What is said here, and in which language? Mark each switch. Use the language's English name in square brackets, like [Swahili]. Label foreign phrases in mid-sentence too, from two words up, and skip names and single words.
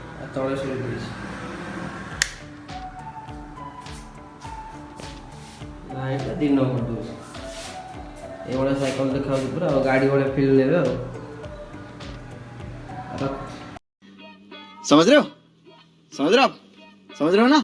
[Odia] ତଳେ ଶୋଇ ପଡ଼ିଛି। ଲାଇଟ୍ଟା ଦିନ କରିଦେଉଛି। ଏଇଭଳିଆ ସାଇକେଲ ଦେଖାଉଛି ପୁରା ଆଉ ଗାଡ଼ି ଭଳିଆ ଫିଲ୍ ନେବେ ଆଉ। [Hindi] समझ रहे हो समझ रहे हो आप समझ रहे हो ना।